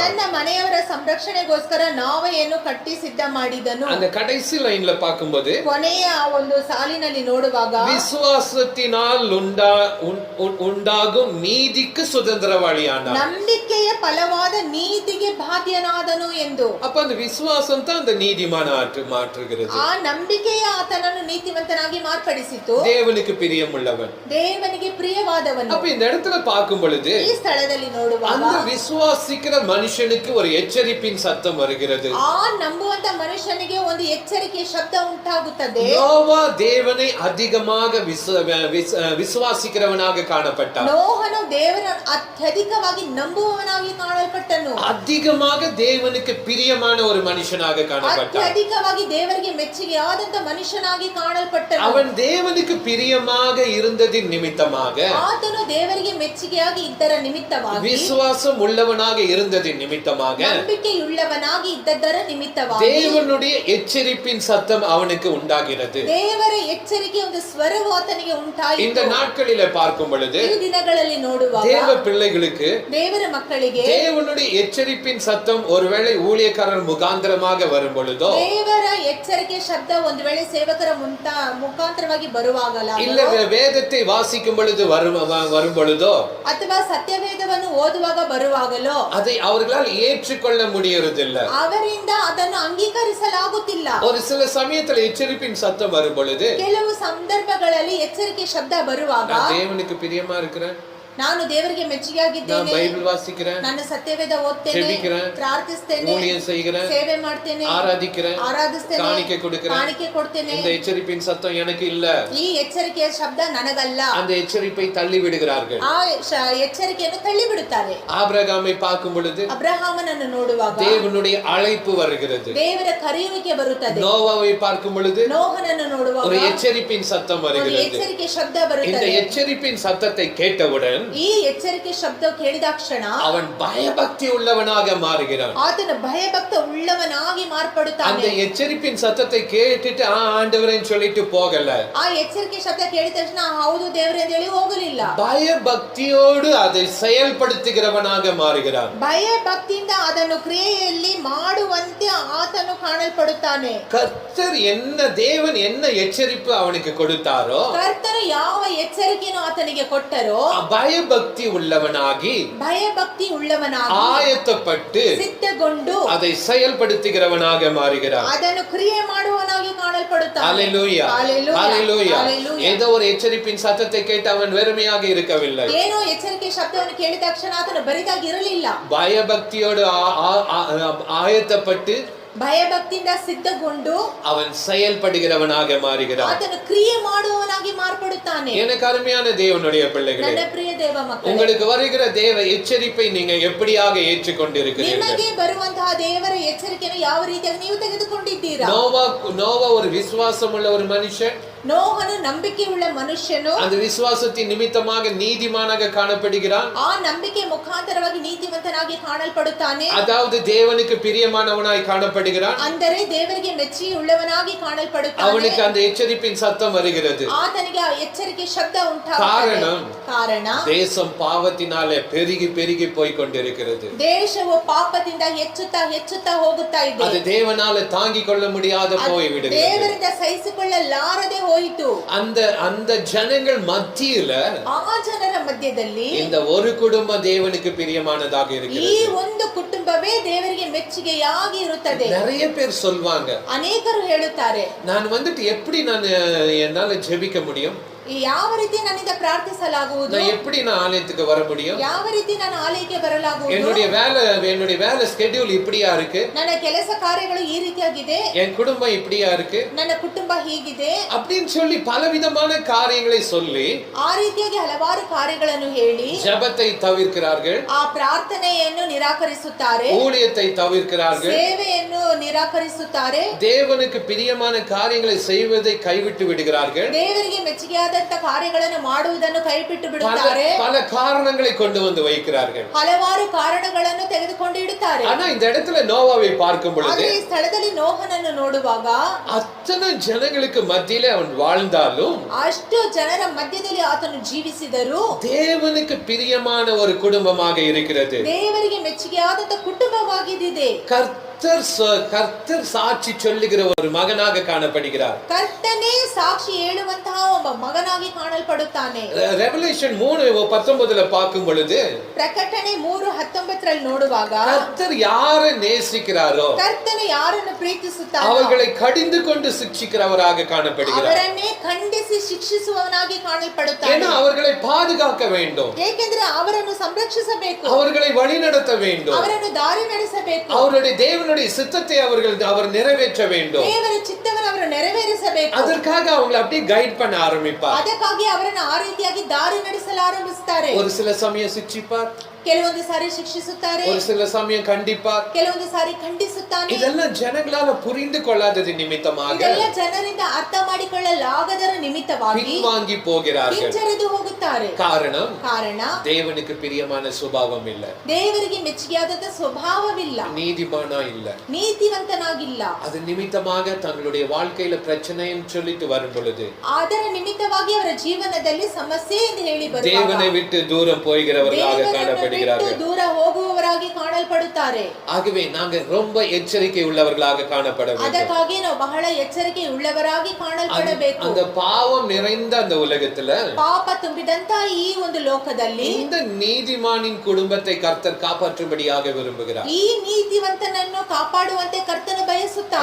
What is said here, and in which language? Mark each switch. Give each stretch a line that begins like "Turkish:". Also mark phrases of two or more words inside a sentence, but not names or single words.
Kannada: ತನ್ನ ಮನೆಯವರ ಸಂರಕ್ಷಣೆಗೋಸ್ಕರ ನಾವೆಯನ್ನು ಕಟ್ಟಿ ಸಿದ್ಧ ಮಾಡಿದನು.
Tamil: அந்த கடைசி லைன்ல பார்க்கும்போது,
Kannada: ಕೊನೆಯ ಒಂದು ಸಾಲಿನಲ್ಲಿ ನೋಡುವಾಗ,
Tamil: விசுவாசத்தினால் உண்டாகும் நீதிக்கு சுதந்திரவாளியானார்.
Kannada: ನಂಬಿಕೆಯ ಫಲವಾದ ನೀತಿಗೆ ಬಾಧ್ಯನಾದನು ಎಂದು.
Tamil: அப்ப அந்த விசுவாசம் தான் அந்த நீதிமான மாற்றுகிறது.
Kannada: ಆ ನಂಬಿಕೆಯ ಆತನನ್ನು ನೀತಿವಂತನಾಗಿ ಮಾರ್ಪಡಿಸಿತು.
Tamil: தேவனுக்கு பிரியமுள்ளவன்,
Kannada: ದೇವನಿಗೆ ಪ್ರಿಯವಾದವನು.
Tamil: அப்ப இந்த இடத்துல பார்க்கும் பொழுது,
Kannada: ಈ ಸ್ಥಳದಲ್ಲಿ ನೋಡುವಾಗ,
Tamil: அந்த விசுவாசிக்கிற மனுஷனுக்கு ஒரு எச்சரிப்பின் சத்தம் வருகிறது.
Kannada: ಆ ನಂಬುವಂತ ಮನುಷ್ಯನಿಗೆ ಒಂದು ಎಚ್ಚರಿಕೆಯ ಶಬ್ದ ಉಂಟಾಗುತ್ತದೆ.
Tamil: நோவா தேவனை அதிகமாக விசுவாசிக்கிறவனாக காணப்பட்டான்.
Kannada: ನೋಹನು ದೇವರನ್ನು ಅತ್ಯಧಿಕವಾಗಿ ನಂಬುವವನಾಗಿ ಕಾಣಲ್ಪಟ್ಟನು.
Tamil: அதிகமாக தேவனுக்கு பிரியமான ஒரு மனுஷனாக காணப்பட்டான்.
Kannada: ಅತ್ಯಧಿಕವಾಗಿ ದೇವರಿಗೆ ಮೆಚ್ಚುಗೆಯಾದಂತ ಮನುಷ್ಯನಾಗಿ ಕಾಣಲ್ಪಟ್ಟನು.
Tamil: அவன் தேவனுக்கு பிரியமாக இருந்ததின் நிமித்தமாக,
Kannada: ಆತನು ದೇವರಿಗೆ ಮೆಚ್ಚುಗೆಯಾಗಿ ಇದ್ದರ ನಿಮಿತ್ತವಾಗಿ,
Tamil: விசுவாசம் உள்ளவனாக இருந்ததின் நிமித்தமாக,
Kannada: ನಂಬಿಕೆಯುಳ್ಳವನಾಗಿ ಇದ್ದದರ ನಿಮಿತ್ತವಾಗಿ,
Tamil: தேவனுடைய எச்சரிப்பின் சத்தம் அவனுக்கு உண்டாகிறது.
Kannada: ದೇವರ ಎಚ್ಚರಿಕೆ ಒಂದು ಸ್ವರವು ಆತನಿಗೆ ಉಂಟಾಯಿತು.
Tamil: இந்த நாட்களிலே பார்க்கும் பொழுது,
Kannada: ಈ ದಿನಗಳಲ್ಲಿ ನೋಡುವಾಗ,
Tamil: தேவ பிள்ளைகளுக்கு,
Kannada: ದೇವರ ಮಕ್ಕಳಿಗೆ
Tamil: தேவனுடைய எச்சரிப்பின் சத்தம் ஒருவேளை ஊழியக்காரர் முகாந்திரமாக வரும் பொழுதோ,
Kannada: ದೇವರ ಎಚ್ಚರಿಕೆ ಶಬ್ದ ಒಂದು ವೇಳೆ ಸೇವಕರ ಮುಖಾಂತರವಾಗಿ ಬರುವಾಗಲ್ಲ,
Tamil: இல்ல வேதத்தை வாசிக்கும் பொழுது வரும் பொழுதோ,
Kannada: ಅಥವಾ ಸತ್ಯವೇದವನ್ನು ಓದುವಾಗ ಬರುವಾಗಲೋ,
Tamil: அதை அவர்களால் ஏற்றுக்கொள்ள முடியறதில்லை.
Kannada: ಅವರಿಂದ ಅದನ್ನು ಅಂಗೀಕರಿಸಲಾಗುತ್ತಿಲ್ಲ.
Tamil: ஒரு சில சமயத்துல எச்சரிப்பின் சத்தம் வரும் பொழுது,
Kannada: ಕೆಲವು ಸಂದರ್ಭಗಳಲ್ಲಿ ಎಚ್ಚರಿಕೆ ಶಬ್ದ ಬರುವಾಗ,
Tamil: நான் தேவனுக்கு பிரியமா இருக்கிறேன்,
Kannada: ನಾನು ದೇವರಿಗೆ ಮೆಚ್ಚುಗೆಯಾಗಿದ್ದೇನೆ,
Tamil: பைபிள் வாசிக்கிறேன்,
Kannada: ನನ್ನ ಸತ್ಯವೇದ ಓದ್ತೇನೆ,
Tamil: ஜெபிக்கிறேன்,
Kannada: ಪ್ರಾರ್ಥಿಸ್ತೇನೆ,
Tamil: ஊழியம் செய்கிறேன்,
Kannada: ಸೇವೆ ಮಾಡ್ತೇನೆ,
Tamil: ஆராதிக்கிறேன், காணிக்கை கொடுக்கிறேன், இந்த எச்சரிப்பின் சத்தம் எனக்கு இல்ல,
Kannada: ಈ ಎಚ್ಚರಿಕೆಯ ಶಬ್ದ ನನಗಲ್ಲ,
Tamil: அந்த எச்சரிப்பை தள்ளி விடுகிறார்கள்.
Kannada: ಆ ಎಚ್ಚರಿಕೆಯನ್ನು ತಳ್ಳಿ ಬಿಡುತ್ತಾರೆ.
Tamil: ஆபிரகாமை பார்க்கும் பொழுது,
Kannada: ಅಬ್ರಹಾಮನನ್ನು ನೋಡುವಾಗ
Tamil: தேவனுடைய அழைப்பு வருகிறது.
Kannada: ದೇವರ ಕರೆಯುವಿಕೆ ಬರುತ್ತದೆ.
Tamil: நோவாவை பார்க்கும் பொழுது,
Kannada: ನೋಹನನ್ನು ನೋಡುವಾಗ
Tamil: ஒரு எச்சரிப்பின் சத்தம்
Kannada: ಒಂದು
Tamil: வருகிறது.
Kannada: ಎಚ್ಚರಿಕೆ ಶಬ್ದ
Tamil: இந்த
Kannada: ಬರುತ್ತದೆ.
Tamil: எச்சரிப்பின் சத்தத்தை கேட்டவுடன்
Kannada: ಈ ಎಚ್ಚರಿಕೆ ಶಬ್ದ ಕೇಳಿದಾಕ್ಷಣ
Tamil: அவன் பயபக்தி உள்ளவனாக மாறுகிறான்.
Kannada: ಆತನ ಭಯಭಕ್ತ ಉಳ್ಳವನಾಗಿ ಮಾರ್ಪಡುತ್ತಾನೆ.
Tamil: அந்த எச்சரிப்பின் சத்தத்தை கேட்டுட்டு ஆண்டவரேன்னு சொல்லிட்டு போகல,
Kannada: ಆ ಎಚ್ಚರಿಕೆ ಶಬ್ದ ಕೇಳಿದ ತಕ್ಷಣ ಹೌದು ದೇವರೇ ಅಂತ ಹೇಳಿ ಹೋಗಲಿಲ್ಲ.
Tamil: பயபக்தியோடு அதை செயல்படுத்துகிறவனாக மாறுகிறான்.
Kannada: ಭಯಭಕ್ತಿಯಿಂದ ಅದನ್ನು ಕ್ರಿಯೆಯಲ್ಲಿ ಮಾಡುವಂತೆ ಆತನು ಕಾಣಲ್ಪಡುತ್ತಾನೆ.
Tamil: கர்த்தர் என்ன, தேவன் என்ன எச்சரிப்பு அவனுக்கு கொடுத்தாரோ,
Kannada: ಕರ್ತನು ಯಾವ ಎಚ್ಚರಿಕೆಯನ್ನು ಆತನಿಗೆ ಕೊಟ್ಟರೋ,
Tamil: பயபக்தி உள்ளவனாகி,
Kannada: ಭಯಭಕ್ತಿ ಉಳ್ಳವನಾಗಿ,
Tamil: ஆயத்தப்பட்டு,
Kannada: ಸಿದ್ಧಗೊಂಡು,
Tamil: அதை செயல்படுத்துகிறவனாக மாறுகிறான்.
Kannada: ಅದನ್ನು ಕ್ರಿಯೆ ಮಾಡುವವನಾಗಿ ಕಾಣಲ್ಪಡುತ್ತಾನೆ.
Tamil: ஹல்லேலூயா, ஹல்லேலூயா. ஏதோ ஒரு எச்சரிப்பின் சத்தத்தை கேட்டு அவன் வெறுமையாக இருக்கவில்லை.
Kannada: ಏನೋ ಎಚ್ಚರಿಕೆ ಶಬ್ದವನ್ನು ಕೇಳಿದ ತಕ್ಷಣ ಆತನು ಬರಿದಾಗಿ ಇರಲಿಲ್ಲ.
Tamil: பயபக்தியோடு ஆயத்தப்பட்டு
Kannada: ಭಯಭಕ್ತಿಯಿಂದ ಸಿದ್ಧಗೊಂಡು
Tamil: அவன் செயல்படுகிறவனாக மாறுகிறான்.
Kannada: ಆತನು ಕ್ರಿಯೆ ಮಾಡುವವನಾಗಿ ಮಾರ್ಪಡುತ್ತಾನೆ.
Tamil: எனக்கு அருமையான தேவனுடைய பிள்ளைகளே,
Kannada: ನನ್ನ ಪ್ರಿಯ ದೇವ ಮಕ್ಕಳೇ,
Tamil: உங்களுக்கு வருகிற தேவ எச்சரிப்பை நீங்க எப்படியாக ஏற்றுக்கொண்டிருக்கிறீர்கள்?
Kannada: ನಿಮಗೆ ಬರುವಂತಹ ದೇವರ ಎಚ್ಚರಿಕೆಯನ್ನು ಯಾವ ರೀತಿಯಾಗಿ ನೀವು ತೆಗೆದುಕೊಂಡಿದ್ದೀರಾ?
Tamil: நோவா ஒரு விசுவாசம் உள்ள ஒரு மனுஷன்.
Kannada: ನೋಹನು ನಂಬಿಕೆ ಉಳ್ಳ ಮನುಷ್ಯನು.
Tamil: அந்த விசுவாசத்தின் நிமித்தமாக நீதிமானாக காணப்படுகிறான்.
Kannada: ಆ ನಂಬಿಕೆ ಮುಖಾಂತರವಾಗಿ ನೀತಿವಂತನಾಗಿ ಕಾಣಲ್ಪಡುತ್ತಾನೆ.
Tamil: அதாவது தேவனுக்கு பிரியமானவனாய் காணப்படுகிறான்.
Kannada: ಅಂದರೆ ದೇವರಿಗೆ ಮೆಚ್ಚಿ ಉಳ್ಳವನಾಗಿ ಕಾಣಲ್ಪಡುತ್ತಾನೆ.
Tamil: அவனுக்கு அந்த எச்சரிப்பின் சத்தம் வருகிறது.
Kannada: ಆತನಿಗೆ ಆ ಎಚ್ಚರಿಕೆ ಶಬ್ದ ಉಂಟಾಗುತ್ತದೆ. ಕಾರಣ
Tamil: தேசம் பாவத்தினாலே பெருகி பெருகி போய் கொண்டிருக்கிறது.
Kannada: ದೇಶವು ಪಾಪದಿಂದ ಹೆಚ್ಚುತ್ತಾ ಹೆಚ್ಚುತ್ತಾ ಹೋಗುತ್ತಾ ಇದೆ.
Tamil: அது தேவனால தாங்கிக் கொள்ள முடியாத போய் விடுகிறது.
Kannada: ದೇವರಿಂದ ಸಹಿಸಿಕೊಳ್ಳಲಾರದೆ ಹೋಯಿತು.
Tamil: அந்த ஜனங்கள் மத்தியில,
Kannada: ಆ ಜನರ ಮಧ್ಯದಲ್ಲಿ
Tamil: இந்த ஒரு குடும்ப தேவனுக்கு பிரியமானதாக இருக்கிறது.
Kannada: ಈ ಒಂದು ಕುಟುಂಬವೇ ದೇವರಿಗೆ ಮೆಚ್ಚುಗೆಯಾಗಿ ಇರುತ್ತದೆ.
Tamil: நிறைய பேர் சொல்வாங்க,
Kannada: ಅನೇಕರು ಹೇಳುತ್ತಾರೆ,
Tamil: நான் வந்துட்டு எப்படி என்னால ஜெபிக்க முடியும்,
Kannada: ಯಾವ ರೀತಿ ನನ್ನಿಂದ ಪ್ರಾರ್ಥಿಸಲಾಗುವುದು,
Tamil: நான் எப்படி நான் ஆலயத்துக்கு வர முடியும்,
Kannada: ಯಾವ ರೀತಿ ನಾನು ಆಲಯಕ್ಕೆ ಬರಲಾಗುವುದು,
Tamil: என்னுடைய வேலை ஸ்கெட்யூல் இப்படியா இருக்கு,
Kannada: ನನ್ನ ಕೆಲಸ ಕಾರ್ಯಗಳು ಈ ರೀತಿಯಾಗಿದೆ,
Tamil: என் குடும்பம் இப்படியா இருக்கு,
Kannada: ನನ್ನ ಕುಟುಂಬ ಹೀಗಿದೆ
Tamil: அப்படின்னு சொல்லி பலவிதமான காரியங்களை சொல்லி
Kannada: ಆ ರೀತಿಯಾಗಿ ಹಲವಾರು ಕಾರ್ಯಗಳನ್ನು ಹೇಳಿ
Tamil: ஜெபத்தை தவிர்க்கிறார்கள்,
Kannada: ಆ ಪ್ರಾರ್ಥನೆಯನ್ನು ನಿರಾಕರಿಸುತ್ತಾರೆ,
Tamil: ஊழியத்தை தவிர்க்கிறார்கள்,
Kannada: ಸೇವೆಯನ್ನು ನಿರಾಕರಿಸುತ್ತಾರೆ,
Tamil: தேவனுக்கு பிரியமான காரியங்களை செய்வதை கைவிட்டு விடுகிறார்கள்,
Kannada: ದೇವರಿಗೆ ಮೆಚ್ಚುಗೆಯಾದ ಕಾರ್ಯಗಳನ್ನು ಮಾಡುವುದನ್ನು ಕೈಬಿಟ್ಟು ಬಿಡುತ್ತಾರೆ,
Tamil: பல காரணங்களை கொண்டு வந்து வைக்கிறார்கள்.
Kannada: ಹಲವಾರು ಕಾರಣಗಳನ್ನು ತೆಗೆದುಕೊಂಡು ಇಡುತ್ತಾರೆ.
Tamil: ஆனா இந்த இடத்துல நோவாவை பார்க்கும் பொழுது,
Kannada: ಈ ಸ್ಥಳದಲ್ಲಿ ನೋಹನನ್ನು ನೋಡುವಾಗ
Tamil: அத்தனை ஜனங்களுக்கு மத்தியிலே அவன் வாழ்ந்தாலும்,
Kannada: ಅಷ್ಟು ಜನರ ಮಧ್ಯದಲ್ಲಿ ಆತನು ಜೀವಿಸಿದರು,
Tamil: தேவனுக்கு பிரியமான ஒரு குடும்பமாக இருக்கிறது.
Kannada: ದೇವರಿಗೆ ಮೆಚ್ಚುಗೆಯಾದಂತ ಕುಟುಂಬವಾಗಿದ್ದಿದೆ.
Tamil: கர்த்தர் சாட்சி சொல்லுகிற ஒரு மகனாக காணப்படுகிறார்.
Kannada: ಕರ್ತನೇ ಸಾಕ್ಷಿ ಹೇಳುವಂತಹ ಒಬ್ಬ ಮಗನಾಗಿ ಕಾಣಲ್ಪಡುತ್ತಾನೆ.
Tamil: ரெவலேஷன் 3:19 பார்க்கும் பொழுது,
Kannada: ಪ್ರಕಟಣೆ 3:19 ನೋಡುವಾಗ
Tamil: கர்த்தர் யாரை நேசிக்கிறாரோ
Kannada: ಕರ್ತನು ಯಾರನ್ನು ಪ್ರೀತಿಸುತ್ತಾನೋ
Tamil: அவர்களை கடிந்து கொண்டு சிக்ஷிக்கிறவராக காணப்படுகிறார்.
Kannada: ಅವರನ್ನೇ ಖಂಡಿಸಿ ಶಿಕ್ಷಿಸುವವನಾಗಿ ಕಾಣಲ್ಪಡುತ್ತಾನೆ.
Tamil: ஏன்னா அவர்களை பாதுகாக்க வேண்டும்,
Kannada: ಏಕೆಂದರೆ ಅವರನ್ನು ಸಂರಕ್ಷಿಸಬೇಕು,
Tamil: அவர்களை வழிநடத்த வேண்டும்,
Kannada: ಅವರನ್ನು ದಾರಿ ನಡೆಸಬೇಕು,
Tamil: அவருடைய தேவனுடைய சித்தத்தை அவர் நிறைவேற்ற வேண்டும்.
Kannada: ದೇವರ ಚಿತ್ತವನ್ನು ಅವರು ನೆರವೇರಿಸಬೇಕು.
Tamil: அதற்காக அவங்களை அப்படியே கைட் பண்ண ஆரம்பிப்பார்.
Kannada: ಅದಕ್ಕಾಗಿ ಅವರನ್ನು ಆ ರೀತಿಯಾಗಿ ದಾರಿ ನಡೆಸಲು ಆರಂಭಿಸುತ್ತಾರೆ.
Tamil: ஒரு சில சமயம் சிக்ஷிப்பார்,
Kannada: ಕೆಲವೊಂದು ಸಾರಿ ಶಿಕ್ಷಿಸುತ್ತಾರೆ,
Tamil: ஒரு சில சமயம் கண்டிப்பார்.
Kannada: ಕೆಲವೊಂದು ಸಾರಿ ಖಂಡಿಸುತ್ತಾನೆ.
Tamil: இதெல்லாம் ஜனங்களால புரிந்து கொள்ளாதது நிமித்தமாக
Kannada: ಇದೆಲ್ಲ ಜನರಿಂದ ಅರ್ಥ ಮಾಡಿಕೊಳ್ಳಲಾಗದರ ನಿಮಿತ್ತವಾಗಿ
Tamil: பின்வாங்கி போகிறார்கள்.
Kannada: ಹಿಂಜರಿದು ಹೋಗುತ್ತಾರೆ.
Tamil: காரணம் தேவனுக்கு பிரியமான சுபாவம் இல்ல,
Kannada: ದೇವರಿಗೆ ಮೆಚ್ಚುಗೆಯಾದ ಸ್ವಭಾವವಿಲ್ಲ,
Tamil: நீதிமானா இல்ல,
Kannada: ನೀತಿವಂತನಾಗಿಲ್ಲ.
Tamil: அது நிமித்தமாக தங்களுடைய வாழ்க்கையில பிரச்சனைன்னு சொல்லிட்டு வரும் பொழுது,
Kannada: ಅದರ ನಿಮಿತ್ತವಾಗಿ ಅವರ ಜೀವನದಲ್ಲಿ ಸಮಸ್ಯೆ ಎಂದು ಹೇಳಿ ಬರುವಾಗ
Tamil: தேவனை விட்டு தூரம் போகிறவர்களாக காணப்படுகிறார்கள்,
Kannada: ದೂರ ಹೋಗುವವರಾಗಿ ಕಾಣಲ್ಪಡುತ್ತಾರೆ.
Tamil: ஆகவே நாங்க ரொம்ப எச்சரிக்கை உள்ளவர்களாக காணப்பட வேண்டும்.
Kannada: ಅದಕ್ಕಾಗಿ ನಾವು ಬಹಳ ಎಚ್ಚರಿಕೆ ಉಳ್ಳವರಾಗಿ ಕಾಣಲ್ಪಡಬೇಕು.
Tamil: அந்த பாவம் நிறைந்த அந்த உலகத்துல
Kannada: ಪಾಪ ತುಂಬಿದಂತ ಈ ಒಂದು ಲೋಕದಲ್ಲಿ
Tamil: இந்த நீதிமானின் குடும்பத்தை கர்த்தர் காப்பாற்றும்படியாக விரும்புகிறார்.
Kannada: ಈ ನೀತಿವಂತನನ್ನು ಕಾಪಾಡುವಂತೆ ಕರ್ತನು ಬಯಸುತ್ತಾನೆ.